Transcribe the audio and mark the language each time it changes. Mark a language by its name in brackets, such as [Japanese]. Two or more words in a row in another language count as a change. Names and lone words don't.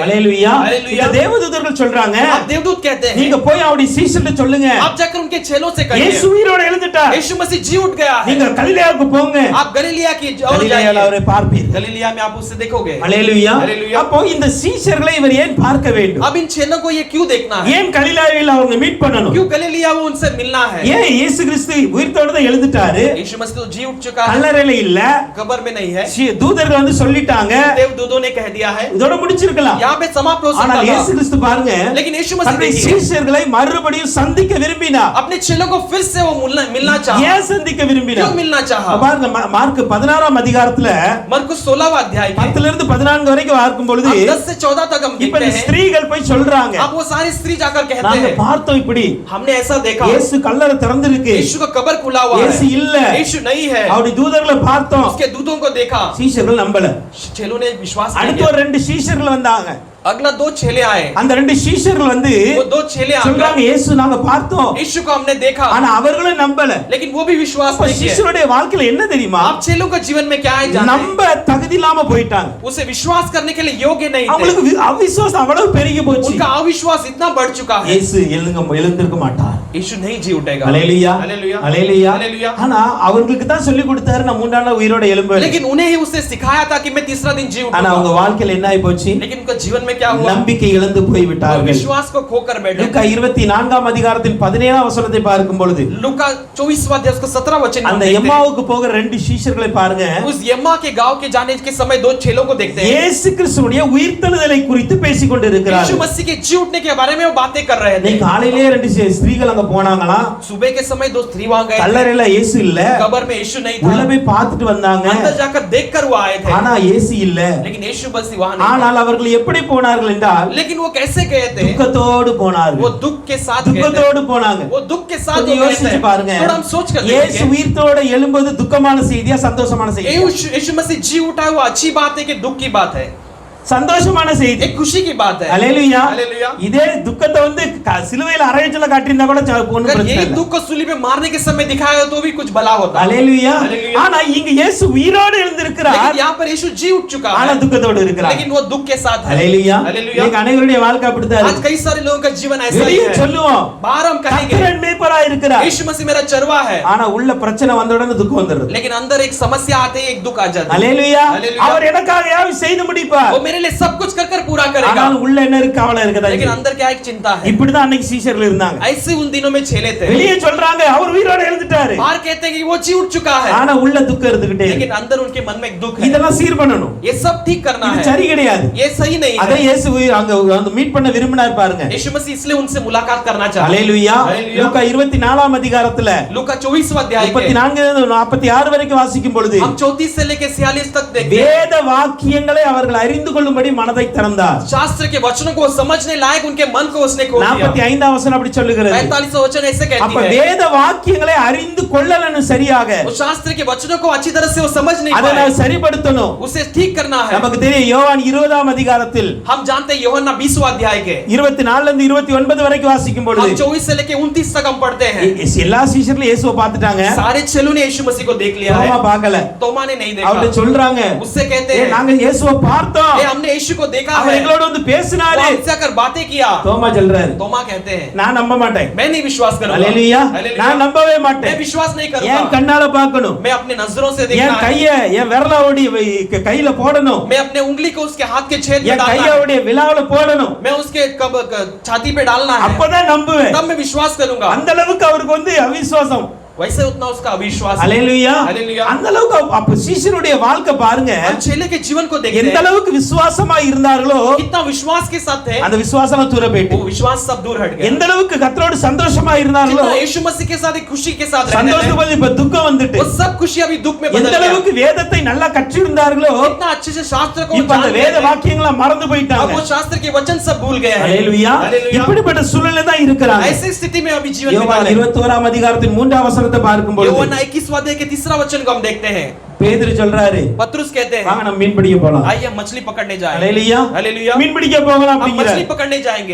[Tamil] ஹல்லேலூயா. [Hindi] हालेलुया. [Tamil] இந்த தேவதூதர்கள் சொல்றாங்க, [Hindi] आप देवदूत कहते हैं, [Tamil] நீங்க போய் அவருடைய சீஷர்களுக்கு சொல்லுங்க, [Hindi] आप जाकर उनके चेलों से [Tamil] இயேசு [Hindi] कहिए [Tamil] உயிரோட எழுந்துட்டார், [Hindi] यीशु मसीह जी उठ गया है. [Tamil] நீங்க கலிலேயாவுக்கு போங்க, [Hindi] आप गलीलिया की ओर [Tamil] கலிலேயால [Hindi] जाइए. [Tamil] அவரை பார்ப்பீர்கள். [Hindi] गलीलिया में आप उसे देखोगे. [Tamil] ஹல்லேலூயா. [Hindi] हालेलुया. [Tamil] அப்போ இந்த சீஷர்களை இவர் ஏன் பார்க்க வேண்டும்? [Hindi] अब इन चेलों को ये क्यों देखना है? [Tamil] ஏன் கலிலேயாவில் அவங்க மீட் பண்ணணும்? [Hindi] क्यों गलीलिया वो उनसे मिलना है? [Tamil] ஏன் இயேசு கிறிஸ்து உயிர்த்தோட தான் எழுந்துட்டாரு, [Hindi] यीशु मसीह तो जी उठ चुका है, [Tamil] கல்லறையில இல்ல, [Hindi] कब्र में नहीं है. [Tamil] தூதர்கள் வந்து சொல்லிட்டாங்க, [Hindi] देवदूतों ने कह दिया है, [Tamil] இதோட முடிச்சிருக்கலாம். [Hindi] यहाँ पे समाप्त हो [Tamil] ஆனா [Hindi] सकता [Tamil] இயேசு [Hindi] था. [Tamil] கிறிஸ்து பாருங்க, [Hindi] लेकिन यीशु मसीह [Tamil] தன்னுடைய [Hindi] देखिए, [Tamil] சீஷர்களை மறுபடியும் சந்திக்க விரும்பினார். [Hindi] अपने चेलों को फिर से वो मिलना चाहा. [Tamil] ஏன் சந்திக்க [Hindi] क्यों [Tamil] விரும்பினார்? [Hindi] मिलना चाहा? [Tamil] பாருங்க, மார்க் 16ஆம் அதிகாரத்துல [Hindi] मरकुस 16वां अध्याय के [Tamil] 10 இருந்து 14 வரைக்கும் பார்க்கும் பொழுது, [Hindi] अब 10 से 14 तक हम [Tamil] இப்ப [Hindi] देखते [Tamil] இந்த [Hindi] हैं. [Tamil] ஸ்திரீகள் போய் சொல்றாங்க, [Hindi] अब वो सारी स्त्री जाकर कहते [Tamil] நாங்க [Hindi] हैं, [Tamil] பார்த்தோம் இப்படி, [Hindi] हमने ऐसा देखा, [Tamil] இயேசு கல்லறை திறந்திருக்கு, [Hindi] यीशु का कब्र खुला हुआ [Tamil] இயேசு [Hindi] है, [Tamil] இல்ல, [Hindi] यीशु नहीं है. [Tamil] அவருடைய தூதர்களை பார்த்தோம். [Hindi] उसके दूतों को देखा, [Tamil] சீஷர்கள் நம்பல. [Hindi] चेलों ने विश्वास नहीं [Tamil] அடுத்து [Hindi] किया. [Tamil] ஒரு 2 சீஷர்கள் வந்தாங்க. [Hindi] अगला 2 चेले आए. [Tamil] அந்த 2 சீஷர்கள் வந்து [Hindi] वो 2 चेले [Tamil] சொல்றாங்க, [Hindi] आकर [Tamil] இயேசு நாங்க பார்த்தோம், [Hindi] यीशु को हमने देखा, [Tamil] ஆனா அவர்களும் நம்பல. [Hindi] लेकिन वो भी विश्वास [Tamil] அப்ப [Hindi] नहीं किया. [Tamil] சீஷருடைய வாழ்க்கையில என்ன தெரியுமா? [Hindi] आप चेलों का जीवन में क्या है जानते [Tamil] நம்ப தகுதி இல்லாம போயிட்டாங்க. [Hindi] हैं? उसे विश्वास करने के लिए योग्य नहीं थे. [Tamil] அவங்களுக்கு அவிசுவாசம் அவ்வளவு பெருகி போச்சு. [Hindi] उनका अविश्वास इतना बढ़ चुका है. [Tamil] இயேசு எழுந்திருக்க மாட்டார். [Hindi] यीशु नहीं जी उठेगा. [Tamil] ஹல்லேலூயா [Hindi] हालेलुया. [Tamil] ஹல்லேலூயா. [Hindi] हालेलुया. [Tamil] ஆனா அவங்களுக்கு தான் சொல்லி கொடுத்தாரு, நான் 3 நாள்ல உயிரோட எழும்புவேன். [Hindi] लेकिन उन्हें ही उसे सिखाया था कि मैं तीसरा दिन जी [Tamil] ஆனா அவங்க [Hindi] उठूंगा. [Tamil] வாழ்க்கையில என்ன ஆயி போச்சு? [Hindi] लेकिन उनका जीवन में क्या हुआ? [Tamil] நம்பிக்கை இழந்து போய் [Hindi] वो [Tamil] விட்டார்கள். [Hindi] विश्वास को खोकर बैठे. [Tamil] லூக்கா 24ஆம் அதிகாரத்தின் 17ஆம் வசனத்தை பார்க்கும் பொழுது, [Hindi] लूका 24वां अध्याय उसका 17 वचन में [Tamil] அந்த [Hindi] देखते हैं. [Tamil] எம்மாவுக்கு போகிற 2 சீஷர்களை பாருங்க. [Hindi] उस यम्मा के गांव के जाने के समय 2 चेलों को देखते हैं. [Tamil] இயேசு கிறிஸ்துவுடைய உயிர்த்தெழுதலை குறித்து பேசிக் [Hindi] यीशु [Tamil] கொண்டிருக்கிறார்கள். [Hindi] मसीह के जी उठने के बारे में वो बातें कर रहे थे. [Tamil] இன்னைக்கு காலையிலேயே 2 ஸ்திரீகள் அங்க போனாங்களாம். [Hindi] सुबह के समय 2 स्त्री वहां गए. [Tamil] கல்லறையில இயேசு இல்ல, [Hindi] कब्र में यीशु नहीं [Tamil] உள்ள [Hindi] था. [Tamil] போய் பார்த்துட்டு வந்தாங்க. [Hindi] अंदर जाकर देखकर वो आए थे. [Tamil] ஆனா இயேசு இல்ல. [Hindi] लेकिन यीशु मसीह वहां नहीं था. [Tamil] ஆனால் அவர்கள் எப்படி போனார்கள் என்றால், [Hindi] लेकिन वो कैसे गए थे? [Tamil] துக்கத்தோடு [Hindi] वो [Tamil] போனார்கள். [Hindi] दुख के साथ गए थे. [Tamil] துக்கத்தோடு போனாங்க. [Hindi] वो दुख के साथ [Tamil] கொஞ்சம் [Hindi] वो गए [Tamil] யோசிச்சு [Hindi] थे. [Tamil] பாருங்க, [Hindi] थोड़ा हम सोच कर [Tamil] இயேசு [Hindi] देखेंगे. [Tamil] உயிர்த்தோட எழும்போது துக்கமான செய்தியா சந்தோஷமான செய்தியா? [Hindi] यीशु मसीह जी उठा वो अच्छी बात है कि दुख की बात है? [Tamil] சந்தோஷமான செய்தி, [Hindi] एक खुशी की बात है. [Tamil] ஹல்லேலூயா. [Hindi] हालेलुया. [Tamil] இதே துக்கத்தை வந்து சிலுவையில அறையச்சல காட்டியிருந்தா கூட ஒண்ணும் [Hindi] अगर [Tamil] பிரச்சனை [Hindi] यही [Tamil] இல்ல. [Hindi] दुख को सूली पे मारने के समय दिखाया तो भी कुछ भला होता. [Tamil] ஹல்லேலூயா. [Hindi] हालेलुया. [Tamil] ஆனா இங்க இயேசு உயிரோடு எழுந்திருக்கிறார், [Hindi] लेकिन यहाँ पर यीशु जी उठ चुका [Tamil] ஆனா [Hindi] है, [Tamil] துக்கத்தோடு இருக்கிறார். [Hindi] लेकिन वो दुख के साथ है. [Tamil] ஹல்லேலூயா. [Hindi] हालेलुया. [Tamil] இன்னைக்கு அனைவருடைய வாழ்க்கை அப்படித்தான் [Hindi] आज [Tamil] இருக்கு. [Hindi] कई सारे लोगों का जीवन ऐसा ही [Tamil] வெளியே [Hindi] है. [Tamil] சொல்லுவோம், [Hindi] बाहर हम कहेंगे [Tamil] கர்த்தர் மேய்ப்பராய் இருக்கிறார், [Hindi] यीशु मसीह मेरा चरवा है, [Tamil] ஆனா உள்ள பிரச்சனை வந்த உடனே துக்கம் வந்துருது. [Hindi] लेकिन अंदर एक समस्या आते ही एक दुख आ जाता है. [Tamil] ஹல்லேலூயா. [Hindi] हालेलुया. [Tamil] அவர் எனக்காக யாவும் செய்து முடிப்பார். [Hindi] वो मेरे लिए सब कुछ कर कर पूरा करेगा. [Tamil] ஆனால் உள்ள என்ன இருக்கு? கவலை இருக்குதா? [Hindi] लेकिन अंदर क्या एक चिंता है. [Tamil] இப்படிதான் அன்னைக்கு சீஷர்கள் இருந்தாங்க. [Hindi] ऐसे उन दिनों में चेले थे. [Tamil] வெளியே சொல்றாங்க அவர் உயிரோட எழுந்துட்டாரு, [Hindi] बाहर कहते हैं कि वो जी उठ चुका है, [Tamil] ஆனா உள்ள துக்கம் இருந்துகிட்டே [Hindi] लेकिन [Tamil] இருக்கு. [Hindi] अंदर उनके मन में एक दुख है. [Tamil] இதெல்லாம் சீர் பண்ணணும். [Hindi] ये सब ठीक करना [Tamil] இது [Hindi] है. [Tamil] சரி கிடையாது. [Hindi] ये सही नहीं [Tamil] அதை [Hindi] है. [Tamil] இயேசு அங்க மீட் பண்ண விரும்பினார் பாருங்க. [Hindi] यीशु मसीह इसलिए उनसे मुलाकात करना चाहता है. [Tamil] ஹல்லேலூயா. [Hindi] हालेलुया. [Tamil] லூக்கா 24ஆம் அதிகாரத்துல [Hindi] लूका 24वां अध्याय के [Tamil] 34 46 வரைக்கும் வாசிக்கும் பொழுது, [Hindi] हम 34 से लेकर 46 तक देखते हैं. [Tamil] வேத வாக்கியங்களை அவர்கள் அறிந்து கொள்ளும்படி மனதை திறந்தார். [Hindi] शास्त्र के वचनों को समझने लायक उनके मन को उसने खोल दिया। [Tamil] 45ஆம் வசனம் அப்படி சொல்லுகிறது. [Hindi] 45वां वचन ऐसे [Tamil] அப்ப [Hindi] कहती है, [Tamil] வேத வாக்கியங்களை அறிந்து கொள்ளலன்னு சரியாக [Hindi] वो शास्त्र के वचनों को अच्छी तरह से वो समझ नहीं [Tamil] அதை [Hindi] पाए, [Tamil] நான் சரிப்படுத்தணும். [Hindi] उसे ठीक करना है। [Tamil] நமக்கு தெரியும் யோவான் 20ஆம் அதிகாரத்தில் [Hindi] हम जानते हैं यूहन्ना 20वां अध्याय के [Tamil] 24 ல இருந்து 29 வரைக்கும் வாசிக்கும் [Hindi] हम [Tamil] பொழுது [Hindi] 24 से लेके 29 तक हम पढ़ते हैं। [Tamil] எல்லா சீஷர்களும் இயேசுவை பார்த்துட்டாங்க. [Hindi] सारे चेलों ने यीशु मसीह को देख लिया है, [Tamil] தோமா பார்க்கல. [Hindi] तोमा ने नहीं [Tamil] அவரு [Hindi] देखा। [Tamil] சொல்றாங்க, [Hindi] उससे कहते हैं, [Tamil] நாங்க இயேசுவை பார்த்தோம், [Hindi] हमने यीशु को देखा [Tamil] அவர் [Hindi] है, [Tamil] எங்களோட வந்து [Hindi] वो [Tamil] பேசினாரு. [Hindi] हमसे आकर बातें किया। [Tamil] தோமா சொல்றாரு, [Hindi] तोमा कहते हैं, [Tamil] நான் நம்ப மாட்டேன். [Hindi] मैं नहीं विश्वास करूंगा। [Tamil] அல்லேலூயா. [Hindi] हालेलुया। [Tamil] நான் நம்பவே [Hindi] मैं [Tamil] மாட்டேன். [Hindi] विश्वास नहीं [Tamil] என் [Hindi] करूंगा। [Tamil] கண்ணால பார்க்கணும், [Hindi] मैं अपने नजरों से [Tamil] என் [Hindi] देखना है, [Tamil] கைய என் விரலாவோடி கையில போடணும், [Hindi] मैं अपने उंगली को उसके हाथ के छेद में [Tamil] என் [Hindi] डालना है, [Tamil] கையோடைய விலாவுல போடணும். [Hindi] मैं उसके छाती पे डालना है, [Tamil] அப்பதான் நம்புவேன். [Hindi] तब मैं विश्वास करूंगा। [Tamil] அந்த அளவுக்கு அவருக்கு வந்து அவிசுவாசம். [Hindi] वैसे उतना उसका अविश्वास है। [Tamil] அல்லேலூயா. [Hindi] हालेलुया। [Tamil] அந்த அளவுக்கு அப்ப சீஷருடைய வாழ்க்கை பாருங்க, [Hindi] हम चेले के जीवन को देखते [Tamil] எந்த [Hindi] हैं, [Tamil] அளவுக்கு விசுவாசமா இருந்தார்களோ [Hindi] कितना विश्वास के साथ थे, [Tamil] அந்த விசுவாசம் தூர போயிட்டு, [Hindi] वो विश्वास सब दूर हट गया। [Tamil] எந்த அளவுக்கு கர்த்தரோடு சந்தோஷமா இருந்தார்களோ [Hindi] कितना यीशु मसीह के साथ एक खुशी के साथ रहने [Tamil] சந்தோஷத்துக்கு [Hindi] लगे, [Tamil] பதில் இப்ப துக்கம் வந்துட்டு, [Hindi] वो सब खुशी अभी दुख में [Tamil] எந்த [Hindi] बदल गया। [Tamil] அளவுக்கு வேதத்தை நல்லா கற்றிருந்தார்களோ [Hindi] कितना अच्छे से शास्त्र को [Tamil] இப்ப அந்த [Hindi] जान [Tamil] வேத [Hindi] गए थे, [Tamil] வாக்கியங்களை மறந்து [Hindi] अब [Tamil] போயிட்டாங்க. [Hindi] वो शास्त्र के वचन सब भूल गए हैं। [Tamil] அல்லேலூயா. [Hindi] हालेलुया। [Tamil] இப்படிப்பட்ட சூழ்நிலை தான் இருக்கிறாங்க. [Hindi] ऐसी स्थिति में अभी जीवन [Tamil] யோவான் [Hindi] बिता रहे हैं। [Tamil] 21ஆம் அதிகாரத்தின் 3ஆம் வசனத்தை பார்க்கும் பொழுது [Hindi] यूहन्ना 21वां अध्याय के 3रा वचन को हम देखते हैं। [Tamil] பேதுரு சொல்றாரு, [Hindi] पतरस कहते हैं, [Tamil] வாங்க நம்ம மீன் பிடிக்க போலாம். [Hindi] आइए हम मछली पकड़ने जाएं। [Tamil] அல்லேலூயா. [Hindi] हालेलुया। [Tamil] மீன் பிடிக்க போகலாம் [Hindi] हम [Tamil] அப்படிங்கறாரு. [Hindi] मछली पकड़ने जाएंगे।